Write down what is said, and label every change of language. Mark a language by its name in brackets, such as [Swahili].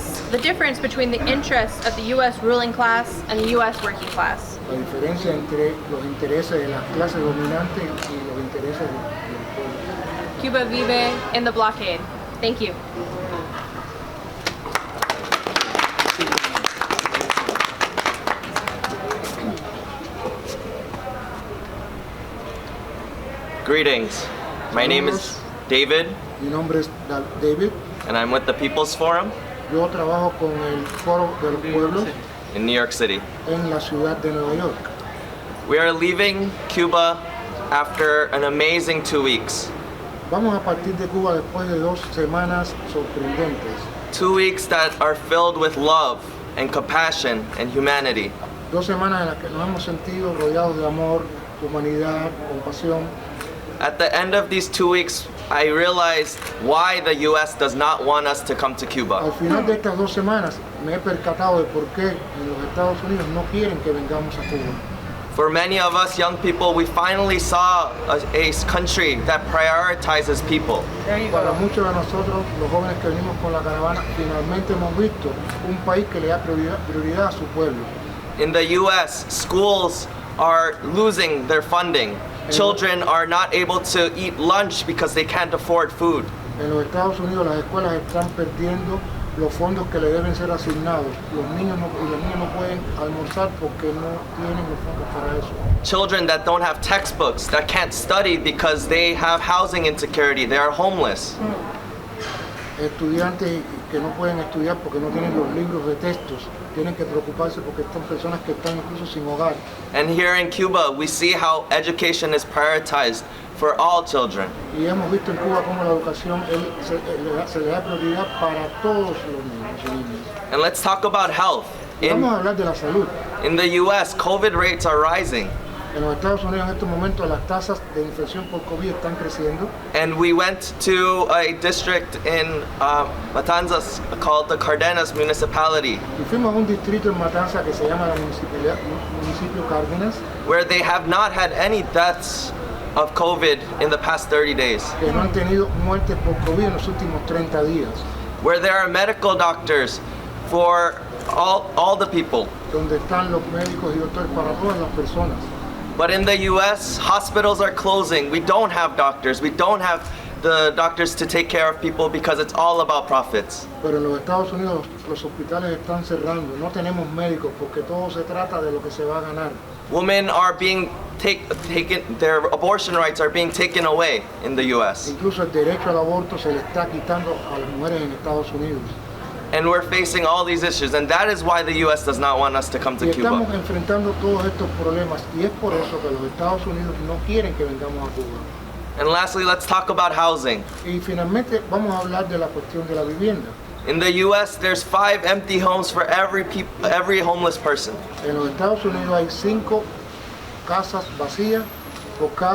[English] the difference between the interests of the U.S. ruling class and the U.S. working class. [Spanish] la diferencia entre los intereses de las clases dominantes y los intereses del pueblo. Cuba vive [English] in the blockade. Thank you. Greetings. My name is David, [Spanish] Mi nombre es David. [English] and I'm with the People's Forum [Spanish] Yo trabajo con el Foro de los Pueblos [English] in New York City. [Spanish] en la ciudad de Nueva York. [English] We are leaving Cuba after an amazing 2 weeks. [Spanish] Vamos a partir de Cuba después de 2 semanas sorprendentes. [English] 2 weeks that are filled with love and compassion and humanity. [Spanish] 2 semanas en las que nos hemos sentido rodeados de amor, humanidad, compasión. [English] At the end of these 2 weeks, I realized why the US does not want us to come to [Spanish] Al [English] Cuba. [Spanish] final de estas 2 semanas me he percatado de por qué en los Estados Unidos no quieren que vengamos a Cuba. [English] For many of us young people, we finally saw a country that prioritizes people. [Spanish] Para muchos de nosotros, los jóvenes que venimos con la caravana, finalmente hemos visto un país que le da prioridad a su pueblo. [English] In the US, schools are losing their funding. Children are not able to eat lunch because they can't afford food. [Spanish] En los Estados Unidos las escuelas están perdiendo los fondos que le deben ser asignados. Los niños no pueden almorzar porque no tienen los fondos para eso. [English] Children that don't have textbooks, that can't study because they have housing insecurity, they are homeless. [Spanish] Estudiantes que no pueden estudiar porque no tienen los libros de textos. Tienen que preocuparse porque están personas que están incluso sin hogar. [English] And here in Cuba, we see how education is prioritized for all children. [Spanish] Y hemos visto en Cuba cómo la educación se le da prioridad para todos los niños y niñas. [English] And let's talk about health. [Spanish] Vamos a hablar de la salud. [English] In the US, COVID rates are rising. [Spanish] En los Estados Unidos en estos momentos las tasas de infección por COVID están creciendo. [English] And we went to a district in Matanzas called the Cardenas municipality, [Spanish] Y fuimos a un distrito en Matanza que se llama la municipio Cárdenas, [English] where they have not had any deaths of COVID in the past 30 days, [Spanish] que no han tenido muertes por COVID en los últimos 30 días, [English] where there are medical doctors for all the people. [Spanish] donde están los médicos y doctores para todas las personas. [English] But in the US, hospitals are closing. We don't have doctors. We don't have the doctors to take care of people because it's all about profits. [Spanish] Pero en los Estados Unidos los hospitales están cerrando, no tenemos médicos porque todo se trata de lo que se va a ganar. [English] Women are being taken, their abortion rights are being taken away in the US. [Spanish] Incluso el derecho al aborto se le está quitando a las mujeres en Estados Unidos. [English] And we're facing all these issues, and that is why the US does not want us to come [Spanish] Y [English] to [Spanish] estamos [English] Cuba. [Spanish] enfrentando todos estos problemas y es por eso que los Estados Unidos no quieren que vengamos a Cuba. [English] And lastly, let's talk about housing. [Spanish] Y finalmente vamos a hablar de la cuestión de la vivienda. [English] In the US, there's 5 empty homes for every homeless person. [Spanish] En los Estados Unidos hay 5 casas vacías por